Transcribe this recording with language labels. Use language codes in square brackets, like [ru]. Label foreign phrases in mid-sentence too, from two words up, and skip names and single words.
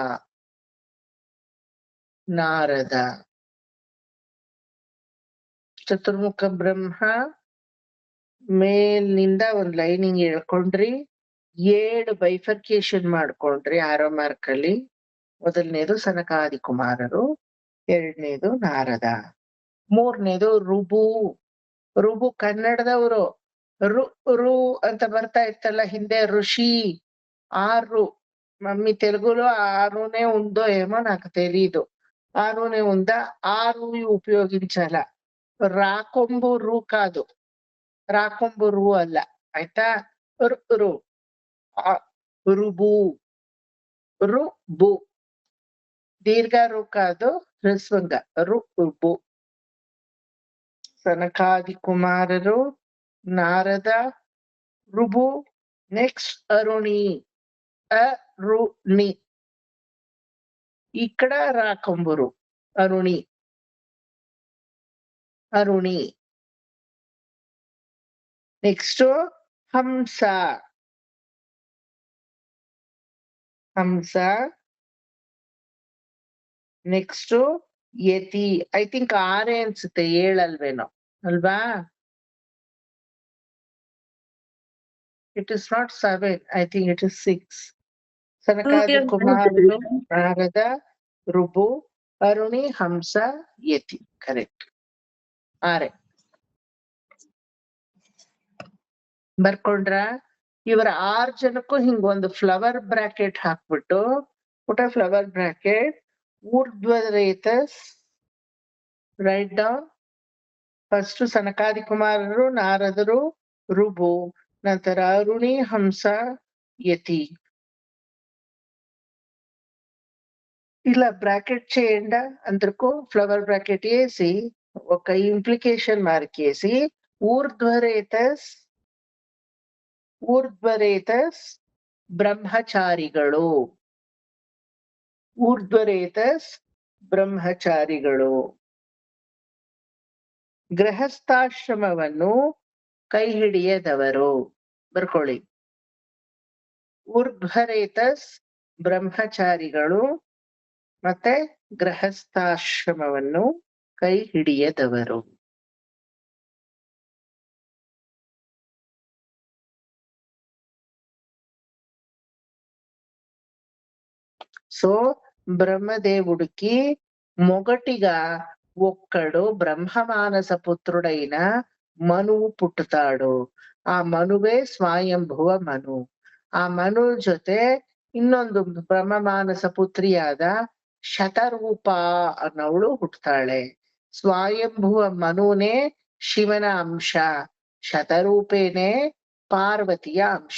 [kn] ನಾರದ ಚತುರ್ಮುಖ ಬ್ರಹ್ಮ ಮೇಲಿನಿಂದ ಒಂದ್ ಲೈನಿಂಗ್ ಹೇಳ್ಕೊಂಡ್ರಿ, 7 ಬೈಫರ್ಕೇಶನ್ ಮಾಡ್ಕೊಂಡ್ರಿ [en] arrow mark [kn] ಅಲ್ಲಿ. ಮೊದಲನೇದು ಸನಕಾದಿ ಕುಮಾರರು, ಎರಡನೇದು ನಾರದ, ಮೂರನೇದು ರುಬು. ರುಬು ಕನ್ನಡದವರು. ರು ಅಂತ ಬರ್ತಾ ಇತ್ತಲ್ಲ ಹಿಂದೆ ಋಷಿ. [te] 6 మమ్మీ తెలుగులో 6నే ఉందో ఏమో నాకు తెలీదు. 6నే ఉందా? 6 ఉపయోగించాల. రాకొంబు రు కాదు, రాకొంబు రు [kn] ಅಲ್ಲ ಆಯ್ತಾ. [te] ರು ರುಬು, ರುಬು దీర్ఘ ರು కాదు, ಹ್ರಸ್ವಂಗ ರುಬು. [kn] ಸನಕಾದಿ ಕುಮಾರರು, ನಾರದ, ರುಬು. [te] నెక్స్ట్ అరుణి. అరుణి ఇక్కడ రాకంబురు. అరుణి, అరుణి. నెక్స్ట్ హంస. హంస. [kn] నెక్స్ట్ ಯತಿ [en] I think [kn] 6 ಅನ್ಸುತ್ತೆ, 7 ಅಲ್ವೇನೋ ಅಲ್ವಾ? [en] It is not 7, I think it is 6. [kn] ಸನಕಾದಿ ಕುಮಾರರು, ನಾರದ, ಋಭು, ಅರುಣಿ, ಹಂಸ, ಯತಿ. ಕರೆಕ್ಟ್. 6 ಬರ್ಕೊಂಡ್ರ? ಇವರ 6 ಜನಕ್ಕೂ ಹಿಂಗೊಂದು [en] flower bracket [kn] ಹಾಕ್ಬಿಟ್ಟು, ಪುಟ [en] flower bracket, [kn] ಊರ್ಧ್ವರೇತಸ್, [en] write down. [kn] ಫಸ್ಟ್ ಸನಕಾದಿ ಕುಮಾರರು, ನಾರದರು, ಋಭು, ನಂತರ ಅರುಣಿ, ಹಂಸ, ಯತಿ. [te] ఇలా బ్రాకెట్ చేయండి అందరికీ. [en] flower bracket [te] వేసి ఒక [en] implication mark [te] వేసి ఊర్ధ్వరేతస్ [kn] ಬ್ರಹ್ಮಚಾರಿಗಳು, ಊರ್ಧ್ವರೇತಸ್ ಬ್ರಹ್ಮಚಾರಿಗಳು. ಗೃಹಸ್ಥಾಶ್ರಮವನ್ನು ಕೈ ಹಿಡಿಯದವರು. ಬರ್ಕೊಳ್ಳಿ. ಊರ್ಧ್ವರೇತಸ್ ಬ್ರಹ್ಮಚಾರಿಗಳು ಮತ್ತೆ ಗೃಹಸ್ಥಾಶ್ರಮವನ್ನು ಕೈ ಹಿಡಿಯದವರು. [te] సో బ్రహ్మదేవుడికి మొగటిగా ఒక్కడు బ్రహ్మమానస పుత్రుడైన మనువు పుట్టుతాడు. ఆ మనువే [kn] ಸ್ವಾಯಂಭುವ ಮನು. ಆ ಮನು ಜೊತೆ ಇನ್ನೊಂದು ಬ್ರಹ್ಮಮಾನಸ ಪುತ್ರಿಯಾದ ಶತರೂಪ ಅನ್ನವಳು ಹುಟ್ಟುತ್ತಾಳೆ. ಸ್ವಾಯಂಭುವ ಮನುನೇ ಶಿವನ ಅಂಶ, ಶತರೂಪೇನೆ ಪಾರ್ವತಿಯ ಅಂಶ.